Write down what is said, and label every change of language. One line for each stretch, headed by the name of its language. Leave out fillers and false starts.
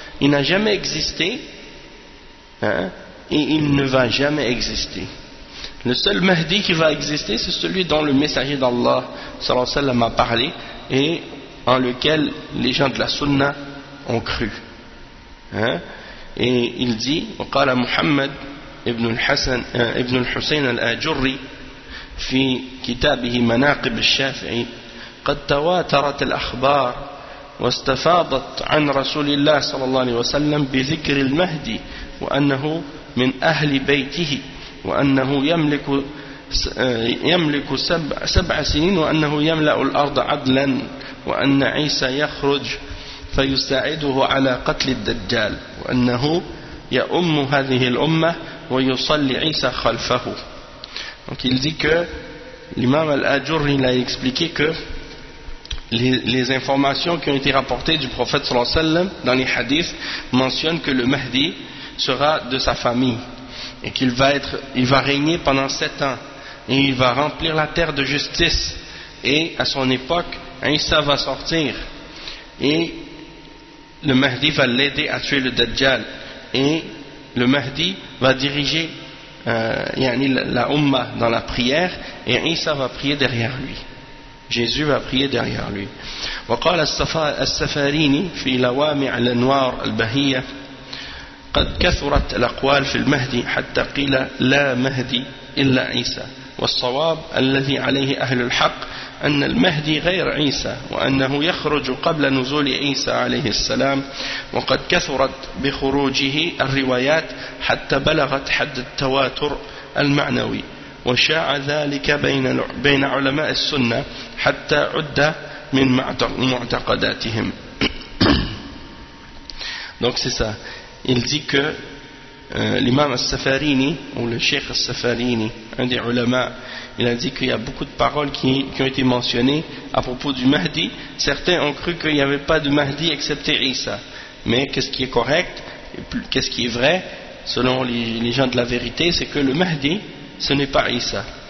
French: Il n'a jamais existé, hein, et il ne va jamais exister. Le seul Mahdi qui va exister, c'est celui dont le messager d'Allah sallallahu alayhi wa sallam a parlé et en lequel les gens de la sunna ont cru. Hein? Et il dit,
Arabic: وقال محمد ابن الحسن ابن الحسين الأجري في كتابه مناقب الشافعي قد تواترت الأخبار واستفاضت عن رسول الله صلى الله عليه وسلم بذكر المهدي وأنه من أهل بيته وأنه يملك يملك سبع سنين وأنه يملأ الأرض عدلا وأن عيسى يخرج فيساعده على قتل الدجال وأنه يأم هذه الأمة ويصلي عيسى خلفه.
French: Donc il dit que l'imam Al-Ajur il a expliqué que les informations qui ont été rapportées du prophète sallallahu alayhi wa sallam dans les hadiths mentionnent que le Mahdi sera de sa famille et qu'il va être, il va régner pendant 7 ans, et il va remplir la terre de justice, et à son époque, Isa va sortir, et le Mahdi va l'aider à tuer le Dajjal, et le Mahdi va diriger la Umma dans la prière, et Isa va prier derrière lui. Jésus va prier derrière lui.
Arabic: وقال السفارين في لوامع الأنوار البهية قد كثرت الأقوال في المهدي حتى قيل لا مهدي إلا عيسى والصواب الذي عليه أهل الحق أن المهدي غير عيسى وأنه يخرج قبل نزول عيسى عليه السلام وقد كثرت بخروجه الروايات حتى بلغت حد التواتر المعنوي وشاع ذلك بين علماء السنة حتى عد من معتقداتهم.
French: Donc c'est ça. Il dit que l'imam al-Safarini, ou le cheikh al-Safarini, un des ulama, il a dit qu'il y a beaucoup de paroles qui ont été mentionnées à propos du Mahdi. Certains ont cru qu'il n'y avait pas de Mahdi excepté Isa. Mais qu'est-ce qui est correct, et qu'est-ce qui est vrai, selon les gens de la vérité, c'est que le Mahdi, ce n'est pas Isa.